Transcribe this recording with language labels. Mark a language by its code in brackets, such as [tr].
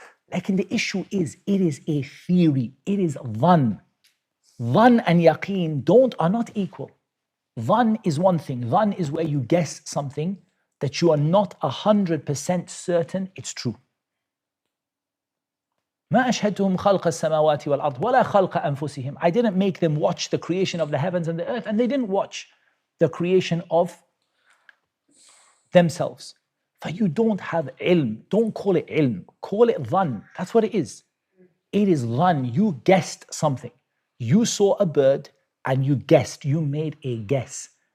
[en] The issue is, it is a theory. It is dhann. Dhann and yaqeen are not equal. Dhann is one thing. Dhann is where you guess something that you are not 100% certain it's true. [ar] ما أشهدتهم خلق السماوات والأرض ولا خلق أنفسهم. [en] I didn't make them watch the creation of the heavens and the earth, and they didn't watch the creation of themselves. But you don't have ilm. Don't call it ilm. Call it dhann. That's what it is. It is dhann. You guessed something. You saw a bird and you guessed. You made a guess.